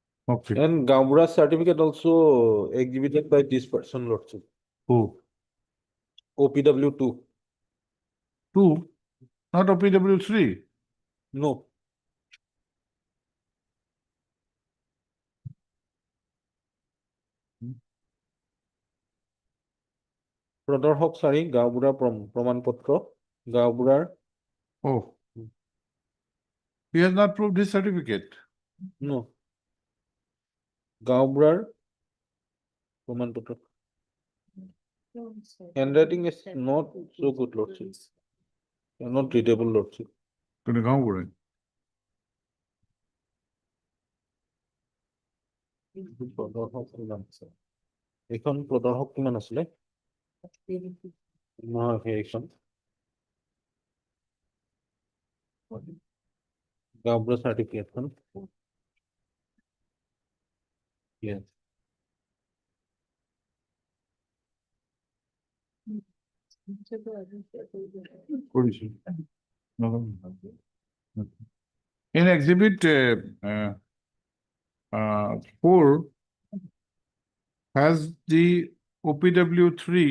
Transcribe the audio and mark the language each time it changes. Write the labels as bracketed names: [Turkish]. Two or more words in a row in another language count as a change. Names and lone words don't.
[English] Okay, And Gaumura's certificate also exhibited by this person, Lordship. who? OPW two. Two, not OPW three. No. [Assamese] প্রদর্শক সারি গাঁওবুঢ়া প্রমাণপত্ৰ গাঁওবুঢ়াৰ [English] Oh. He has not proved his certificate. no [Assamese] গাঁওবুঢ়াৰ প্ৰমাণপত্ৰ [English] handwriting is not so good, Lordship. Not readable, Lordship. Gonna go over it. [Assamese] প্ৰদৰ্শক কিমান আছে এইখন প্ৰদৰ্শক কিমান আছিলে নহয় সেইখন গাঁওবুঢ়া চাৰ্টিফিকেটখন yes [English] Original. No. Okay. In exhibit 4 has the OPW 3